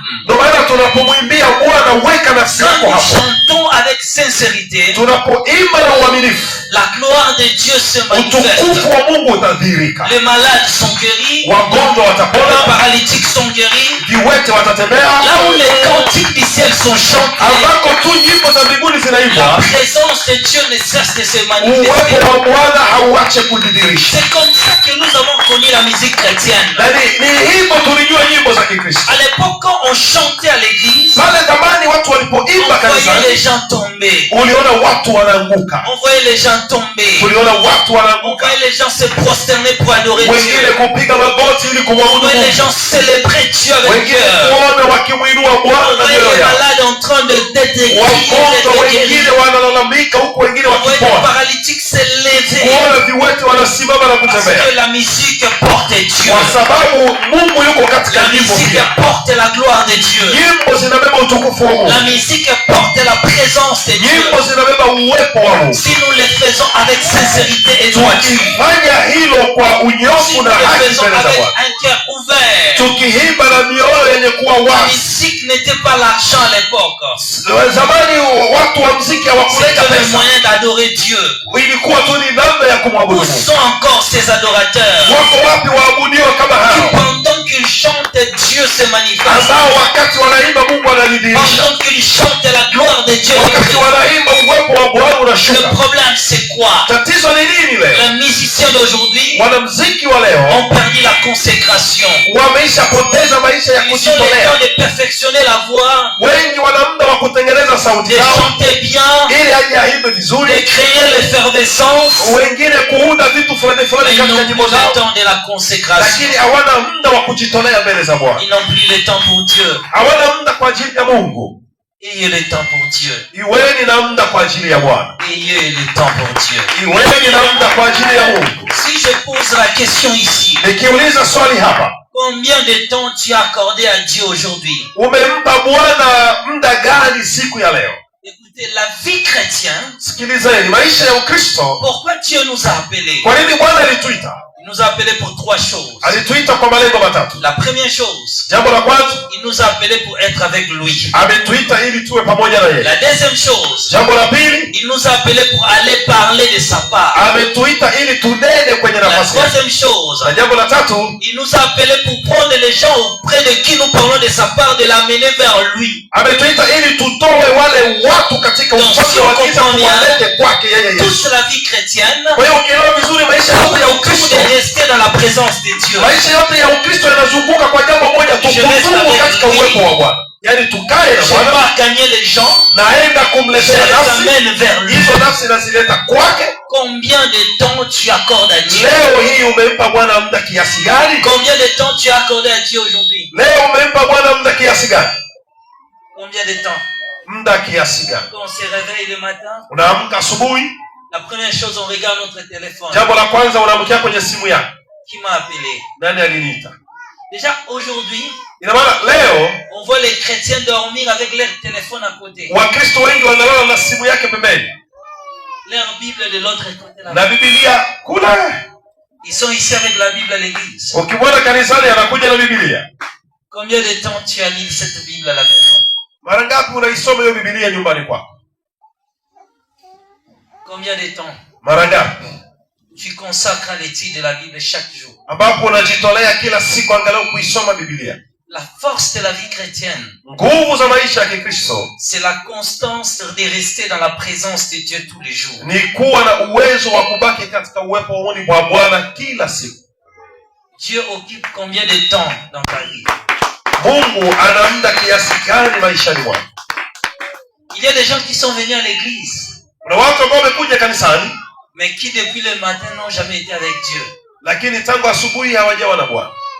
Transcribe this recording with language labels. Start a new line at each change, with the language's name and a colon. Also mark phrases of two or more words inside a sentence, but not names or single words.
Swahili: Ndio maana tunapomwimbia Bwana, weka nafsi
French: Quand
Swahili: yako
French: nous
Swahili: hapo.
French: chantons avec sincérité,
Swahili: Tunapoimba na uaminifu,
French: la gloire de Dieu se manifeste.
Swahili: utukufu wa Mungu utadhihirika.
French: Les malades sont guéris,
Swahili: Wagonjwa
French: les
Swahili: watapona,
French: paralytiques sont guéris.
Swahili: viwete watatembea.
French: Là où les cantiques du ciel sont chantés,
Swahili: Ambako tu nyimbo za mbinguni
French: la
Swahili: zinaimbwa,
French: présence de Dieu ne cesse de se
Swahili: uwepo
French: manifester.
Swahili: wa Bwana hauache kujidhihirisha.
French: C'est comme ça que nous avons connu la musique chrétienne.
Swahili: Na ni hivyo tulijua nyimbo za Kikristo.
French: À l'époque, quand on chantait à l'église,
Swahili: Pale zamani watu
French: on
Swahili: walipoimba
French: voyait
Swahili: kanisani,
French: les gens tomber.
Swahili: uliona watu wanaanguka,
French: On voyait les gens tomber.
Swahili: tuliona watu
French: On
Swahili: wanaanguka,
French: voyait les gens se prosterner pour adorer
Swahili: wengine
French: Dieu.
Swahili: kupiga magoti ili
French: On
Swahili: kumwabudu
French: voyait les
Swahili: Mungu,
French: gens célébrer Dieu avec
Swahili: wengine
French: cœur.
Swahili: kuona wakimwinua Bwana
French: On
Swahili: na
French: voyait
Swahili: mioyo
French: les
Swahili: yao.
French: malades en train d'être
Swahili: Wagonjwa
French: guéris.
Swahili: wengine wanalalamika huku wengine
French: On voyait les
Swahili: wakipona,
French: paralytiques se lever.
Swahili: kuona viwete wanasimama na
French: Parce
Swahili: kutembea,
French: que la musique porte Dieu.
Swahili: kwa sababu Mungu yuko katika
French: La
Swahili: nyimbo
French: musique
Swahili: pia.
French: porte la gloire de Dieu.
Swahili: Nyimbo zinabeba utukufu wa Mungu,
French: La musique porte la présence de Dieu.
Swahili: nyimbo zinabeba uwepo wa Mungu.
French: Si nous les faisons avec sincérité et droiture,
Swahili: Tukifanya hilo kwa
French: si
Swahili: unyofu
French: nous
Swahili: na
French: les
Swahili: haki
French: faisons
Swahili: mbele za
French: avec
Swahili: Bwana,
French: un cœur ouvert,
Swahili: tukiimba na mioyo yenye kuwa
French: la
Swahili: wazi.
French: musique n'était pas l'argent à l'époque.
Swahili: Zamani watu wa muziki hawakuleta
French: C'était le
Swahili: pesa,
French: moyen d'adorer Dieu.
Swahili: ilikuwa tu ni namna ya kumwabudu
French: Où
Swahili: Mungu.
French: sont encore ces adorateurs
Swahili: Wako wapi waabudiwa kama
French: qui,
Swahili: hao
French: pendant qu'ils chantent, Dieu se manifeste?
Swahili: ambao wakati wanaimba Mungu anajidhihirisha,
French: Pendant qu'ils chantent, la gloire de Dieu est
Swahili: wakati
French: présente.
Swahili: wanaimba uwepo wa Bwana
French: Le
Swahili: unashuka.
French: problème, c'est quoi?
Swahili: Tatizo ni nini leo?
French: Les musiciens d'aujourd'hui
Swahili: Wanamuziki wa leo
French: ont perdu la consécration.
Swahili: wameishapoteza maisha ya
French: Ils ont le
Swahili: kujitolea.
French: temps de perfectionner la voix,
Swahili: Wengi wana muda wa kutengeneza sauti
French: de
Swahili: zao
French: chanter bien,
Swahili: ili aje aimbe vizuri,
French: de créer l'effervescence.
Swahili: wengine kuunda vitu fulani
French: Mais
Swahili: fulani
French: ils
Swahili: katika
French: n'ont plus
Swahili: nyimbo
French: le
Swahili: zao,
French: temps de la consécration.
Swahili: lakini hawana muda wa kujitolea mbele za Bwana.
French: Ils n'ont plus le temps pour Dieu.
Swahili: Hawana muda kwa ajili ya Mungu.
French: Ayez le temps pour Dieu.
Swahili: Iweni na muda kwa ajili ya Bwana.
French: Ayez le temps pour Dieu.
Swahili: Iweni na muda kwa ajili ya Mungu.
French: Si je pose la question ici,
Swahili: Nikiuliza swali hapa,
French: combien de temps tu as accordé à Dieu aujourd'hui?
Swahili: umempa Bwana muda gani siku ya leo?
French: Écoutez, la vie chrétienne,
Swahili: Sikilizeni, maisha ya Ukristo,
French: pourquoi Dieu nous a appelés?
Swahili: kwa nini Bwana alituita?
French: Il nous a appelés pour 3 choses.
Swahili: Alituita kwa malengo matatu.
French: La première chose,
Swahili: Jambo la kwanza,
French: il nous a appelés pour être avec lui.
Swahili: ametuita ili tuwe pamoja na yeye.
French: La deuxième chose,
Swahili: Jambo la pili,
French: il nous a appelés pour aller parler de sa part.
Swahili: ametuita ili tunene kwenye
French: La
Swahili: nafasi yake.
French: troisième chose,
Swahili: Na jambo la tatu,
French: il nous a appelés pour prendre les gens auprès de qui nous parlons de sa part, de l'amener vers lui.
Swahili: ametuita ili tutoe wale watu katika ufalme wa giza kuwalete kwake yeye Yesu.
French: Toute la vie chrétienne,
Swahili: Kwa hiyo ukielewa vizuri maisha yote ya
French: tout
Swahili: Ukristo,
French: est resté dans la présence de Dieu.
Swahili: maisha yote ya Ukristo yanazunguka kwa jambo moja tu, kudumu katika uwepo wa Bwana. Yaani tukae na
French: Je
Swahili: Bwana,
French: vais gagner les gens,
Swahili: naenda
French: je
Swahili: kumletea
French: les
Swahili: nafsi,
French: amène vers lui.
Swahili: hizo nafsi nazileta kwake.
French: Combien de temps tu accordes à Dieu?
Swahili: Leo hii umempa Bwana muda kiasi gani?
French: Combien de temps tu as accordé à Dieu aujourd'hui?
Swahili: Leo umempa Bwana muda kiasi gani?
French: Combien de temps?
Swahili: Muda kiasi gani?
French: Quand on se réveille le matin,
Swahili: Unaamka asubuhi,
French: la première chose, on regarde notre téléphone.
Swahili: jambo la kwanza unaamkia kwenye simu yako.
French: Qui m'a appelé?
Swahili: Nani aliniita?
French: Déjà, aujourd'hui,
Swahili: Ina maana leo
French: on voit les chrétiens dormir avec leur téléphone à côté.
Swahili: Wakristo wengi wanalala na simu yake pembeni
French: Leur Bible de l'autre côté.
Swahili: na Biblia kule.
French: Ils sont ici avec la Bible à l'église.
Swahili: Ukimwona kanisani anakuja na Biblia.
French: Combien de temps tu as lu cette Bible à la maison?
Swahili: Mara ngapi unaisoma hiyo Biblia nyumbani kwako?
French: Combien de temps
Swahili: Mara ngapi
French: tu consacres à l'étude de la Bible chaque jour?
Swahili: ambapo unajitolea kila siku angalau kuisoma Biblia?
French: La force de la vie chrétienne,
Swahili: Nguvu za maisha ya Kikristo
French: c'est la constance de rester dans la présence de Dieu tous les jours.
Swahili: ni kuwa na uwezo wa kubaki katika uwepo wa Bwana kila siku.
French: Dieu occupe combien de temps dans ta vie?
Swahili: Mungu ana muda kiasi gani maishani mwako?
French: Il y a des gens qui sont venus à l'église,
Swahili: Kuna watu ambao wamekuja kanisani
French: mais qui depuis le matin n'ont jamais été avec Dieu.
Swahili: lakini tangu asubuhi hawajawa na Bwana.